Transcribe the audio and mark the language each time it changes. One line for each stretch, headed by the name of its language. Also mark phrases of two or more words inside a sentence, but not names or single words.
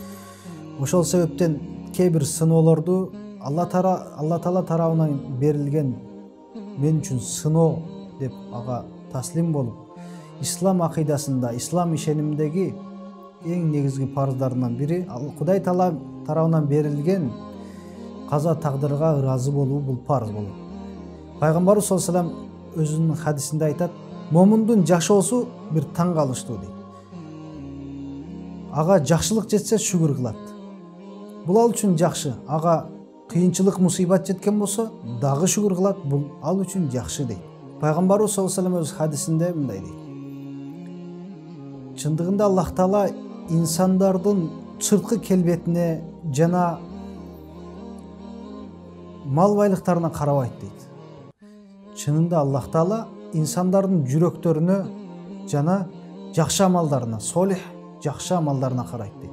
Kyrgyz: Ошол себептен кээ бир сыноолорду Алла Таала тарабынан берилген мен үчүн сыноо деп ага таслим болуп, ислам акыйдасында, ислам ишенимдеги эң негизги парыздарынан бири Кудай Таала тарабынан берилген каза тагдырга ыраазы болуу, бул парыз болот. Пайгамбарыбыз
Arabic: صلى الله عليه وسلم
Kyrgyz: өзүнүн хадисинде айтат: момундун жашоосу бир таң калыштуу дейт. Ага жакшылык жетсе шүгүр кылат. Бул ал үчүн жакшы. Ага кыйынчылык, мусибат жеткен болсо дагы шүгүр кылат. Бул ал үчүн жакшы дейт. Пайгамбарыбыз
Arabic: صلى الله عليه وسلم
Kyrgyz: өз хадисинде мындай дейт: чындыгында Аллах Таала инсандардын сырткы келбетине жана мал байлыктарына карабайт дейт. Чынында Аллах Таала инсандардын жүрөктөрүнө жана жакшы амалдарына, солих жакшы амалдарына карайт дейт.